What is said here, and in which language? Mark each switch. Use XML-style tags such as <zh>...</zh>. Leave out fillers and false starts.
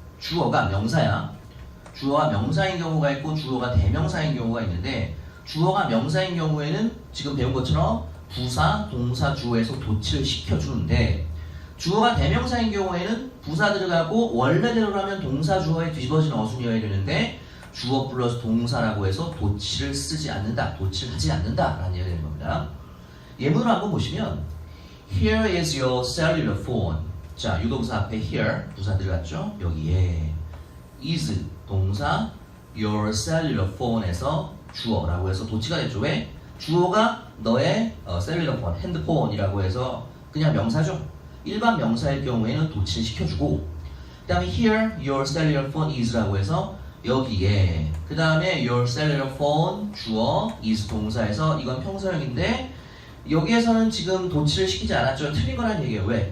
<ko>주어가 명사야. 주어가 명사인 경우가 있고 주어가 대명사인 경우가 있는데 주어가 명사인 경우에는 지금 배운 것처럼 부사, 동사, 주어에서 도치를 시켜주는데 주어가 대명사인 경우에는 부사 들어가고 원래대로라면 동사, 주어에 뒤집어진 어순이어야 되는데 주어 플러스 동사라고 해서 도치를 쓰지 않는다, 도치를 하지 않는다 라는 얘기가 되는 겁니다. 예문을 한번 보시면</ko> <en>Here is your cellular phone.</en> <ko>자, 유도부사 앞에 here 부사 들어갔죠? 여기에 is 동사 your cellular phone에서 주어라고 해서 도치가 됐죠. 왜? 주어가 너의</ko> <en>cellular phone,</en> <ko>핸드폰이라고 해서 그냥 명사죠. 일반 명사일 경우에는 도치를 시켜주고 그 다음에</ko> <en>here your cellular phone is</en> <ko>라고 해서 여기에 그 다음에</ko> <en>your cellular phone</en> <ko>주어 is 동사에서 이건 평서형인데 여기에서는 지금 도치를 시키지 않았죠. 틀린 거란 얘기예요. 왜?</ko>